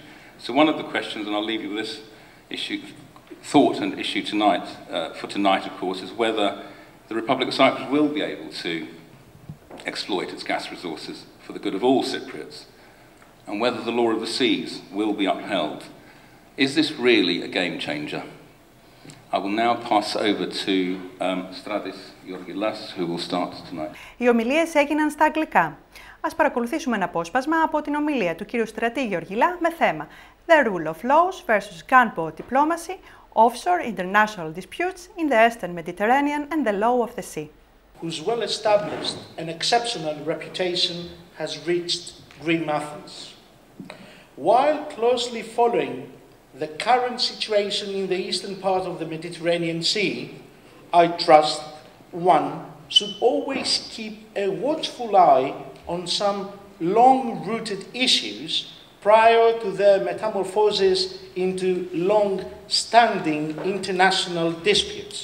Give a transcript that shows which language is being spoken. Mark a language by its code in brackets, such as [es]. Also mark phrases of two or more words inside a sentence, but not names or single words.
[en] So one of the questions, and I'll leave you with this issue, thought and issue tonight, for tonight, of course, is whether the Republic of Cyprus will be able to exploit its gas resources for the good of all Cypriots, and whether the law of the seas will be upheld. Is this really a game changer? I will now pass over to Stratή Γιωργιλά, who will start tonight. [el] Οι ομιλίες έγιναν στα αγγλικά. Ας παρακολουθήσουμε ένα απόσπασμα από την ομιλία του κ. Στρατή Γιωργιλά με θέμα The Rule of Laws versus Gunboat Diplomacy, Offshore International Disputes in the Eastern Mediterranean and the Law of the Sea. [en] Whose well-established and exceptional reputation has reached Greek Athens. While closely following the current situation in the eastern part of the Mediterranean Sea, I trust one should always keep a watchful eye on some long-rooted issues prior to their metamorphosis into long-standing international disputes.